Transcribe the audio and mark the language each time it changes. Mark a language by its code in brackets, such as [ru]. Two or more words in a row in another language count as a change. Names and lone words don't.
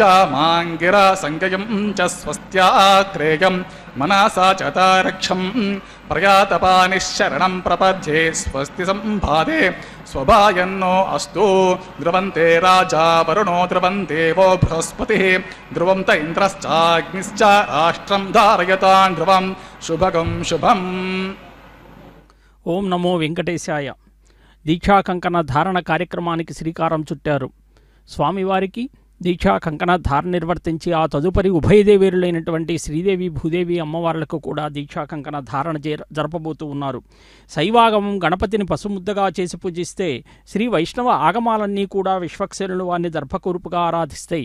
[sa] माङ्गिरा संज्ञयं च स्वस्त्यात्रेयं मनसा च तारक्षं प्रयातपानिशरणं प्रपद्ये स्वस्ति सम्भादे स्वभायन्नो अस्तु ध्रुवन्ते राजा वरुणो ध्रुवन्ते वो बृहस्पतिः ध्रुवं त इन्द्रश्चाग्निश्च राष्ट्रं धारयतां ध्रुवं शुभगं शुभम् ఓం నమో వెంకటేశాయ. [te] దీక్షా కంకణ ధారణ కార్యక్రమానికి శ్రీకారం చుట్టారు. స్వామివారికి దీక్షా కంకణ ధారణ నిర్వర్తించి ఆ తదుపరి ఉభయదేవేరులైనటువంటి శ్రీదేవి భూదేవి అమ్మవార్లకు కూడా దీక్షా కంకణ ధారణ జరపబోతూ ఉన్నారు. శైవాగమం గణపతిని పసుముద్దగా చేసి పూజిస్తే శ్రీ వైష్ణవ ఆగమాలన్నీ కూడా విశ్వక్సేనులు వారిని దర్భకూర్పుగా ఆరాధిస్తాయి.